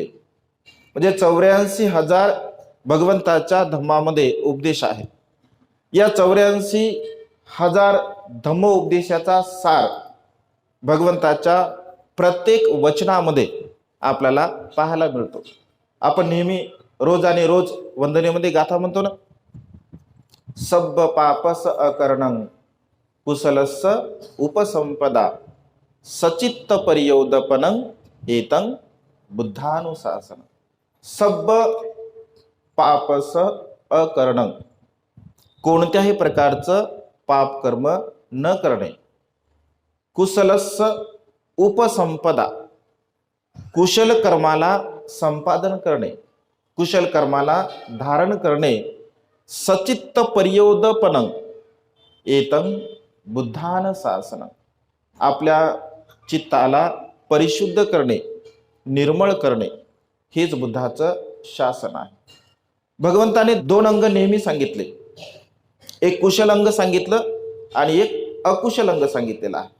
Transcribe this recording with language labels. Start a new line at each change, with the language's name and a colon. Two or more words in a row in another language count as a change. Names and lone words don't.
Marathi: म्हणजे 84,000 भगवंताच्या धम्मामध्ये उपदेश आहे. या 84,000 धम्म उपदेशाचा सार भगवंताच्या प्रत्येक वचनामध्ये आपल्याला पाहायला मिळतो. आपण नेहमी रोज आणि रोज वंदनेमध्ये गाथा म्हणतो ना,
Pali: सब्ब पापस अकरणं कुशलस्स उपसंपदा सचित्त परियोदपनं एतं बुद्धानुशासन. सब्ब पापस अकरणं,
Marathi: कोणत्याही प्रकारचं पाप कर्म न करणे.
Pali: कुशलस्स उपसंपदा,
Marathi: कुशल कर्माला संपादन करणे, कुशल कर्माला धारण करणे.
Pali: सचित्त पर्योदपनं एतं बुद्धानुशासन,
Marathi: आपल्या चित्ताला परिशुद्ध करणे, निर्मळ करणे, हेच बुद्धाचं शासन आहे. भगवंताने 2 अंग नेहमी सांगितले. एक कुशल अंग सांगितलं आणि एक अकुशल अंग सांगितलेलं आहे.